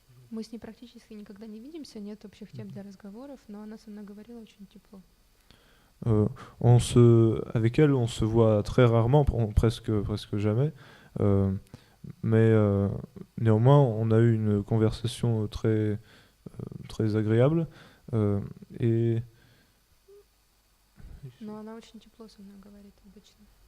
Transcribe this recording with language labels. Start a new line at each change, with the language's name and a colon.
Russian: Мы с ней практически никогда не видимся, нет общих тем для разговоров, но она со мной говорила очень тепло.
French: Avec elle, on se voit très rarement, presque jamais. Mais néanmoins, on a eu une conversation très agréable. Et
Russian: Но она очень тепло со мной говорит обычно.